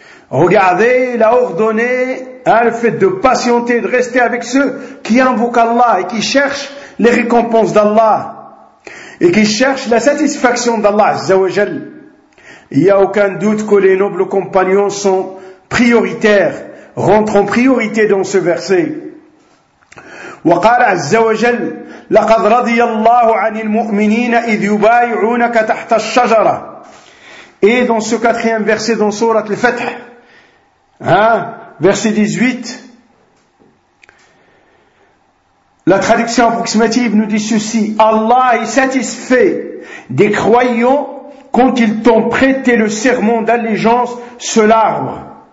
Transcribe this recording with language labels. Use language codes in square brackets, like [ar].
[fr] Regardez, il a ordonné le fait de patienter, de rester avec ceux qui invoquent Allah et qui cherchent les récompenses d'Allah et qui cherchent la satisfaction d'Allah Azza wa Jal. Il n'y a aucun doute que les nobles compagnons sont prioritaires, rentrent en priorité dans ce verset. [ar] وقال عز وجل لقد رضي الله عن المؤمنين إذ يبايعونك تحت الشجرة. [fr] Et dans ce quatrième verset dans sourate Al-Fath, verset 18, la traduction approximative nous dit ceci: Allah est satisfait des croyants quand ils t'ont prêté le serment d'allégeance sur l'arbre.